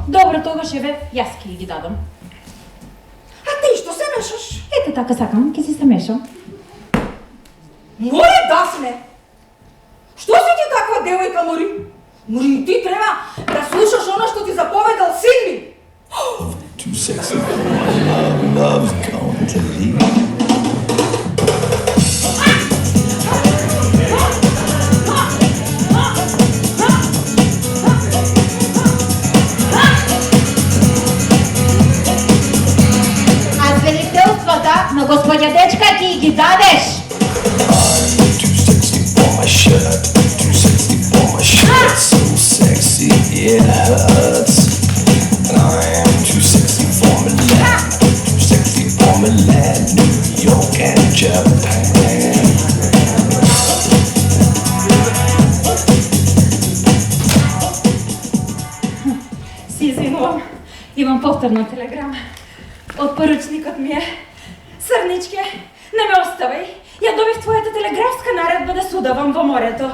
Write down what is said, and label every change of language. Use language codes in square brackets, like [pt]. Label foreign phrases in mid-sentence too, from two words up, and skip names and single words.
[mk] Добро, тогаш еве, јас ќе ги дадам. А ти што се мешаш? Ете така сакам, ќе си се мешам. Мори, Дафне! Што си ти таква девојка, Мори? Мори, и ти треба да слушаш оно што ти заповедал син ми. [en] Too sexy for my love, love's going to leave. [mk] А свидетелствата на господја дечка ќе ги дадеш. [en] I'm too sexy for my shirt, too sexy for my shirt, so sexy it hurts. And I am too sexy for Milan, too sexy for Milan, New York and Japan. [mk] Си извинувам, имам повторна телеграма. Од поручникот ми е. Срничке, не ме оставај. Ја добив твојата телеграфска наредба да судавам во морето.